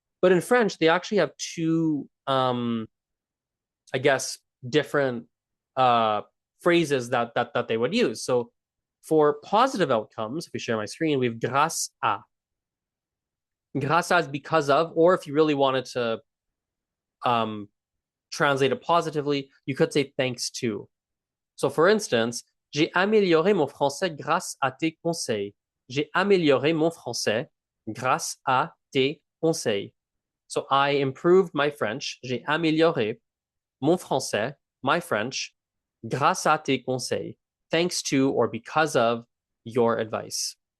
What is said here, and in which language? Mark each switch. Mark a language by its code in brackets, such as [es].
[en] But in French, they actually have two, I guess, different phrases that they would use. So for positive outcomes, if we share my screen, we have grâce à. Grâce à is because of, or if you really wanted to translate it positively, you could say thanks to. So for instance, [fr] j'ai amélioré mon français grâce à tes conseils. J'ai amélioré mon français grâce à tes conseils. [en] So I improved my French. [fr] J'ai amélioré mon français, [en] my French, [fr] grâce à tes conseils. [en] Thanks to or because of your advice.